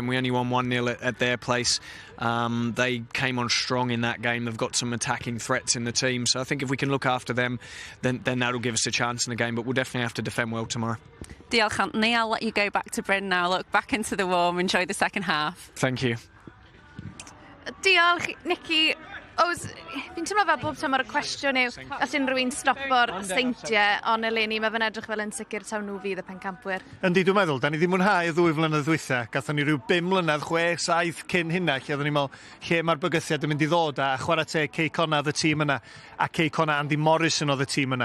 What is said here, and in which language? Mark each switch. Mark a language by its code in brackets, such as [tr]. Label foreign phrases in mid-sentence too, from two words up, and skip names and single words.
[en] We only won 1-0 at their place. They came on strong in that game. They've got some attacking threats in the team, so I think if we can look after them, then that'll give us a chance in the game, but we'll definitely have to defend well tomorrow. [cy] Diolch, Anthony. [en] I'll let you go back to Bryn now. Look, back into the warm. Enjoy the second half. Thank you. [cy] Diolch, Nicky. Fi'n teimlo fel bob tymor y cwestiwn yw os unrhyw un stopo'r seintiau, ond eleni mae fe'n edrych fel yn sicr taw nhw fydd y pencampwyr. Yndi, dwi'n meddwl, da ni ddim mwynhau y 2 flynedd dwytha. Gathon ni rhyw 5 mlynedd, 6, 7 cyn hynna, lle oedden ni'n meddwl lle mae'r bygythiad yn mynd i ddod, a chwarae teg Quay Connah oedd y tîm yna, a Quay Connah Andy Morrison oedd y tîm yna.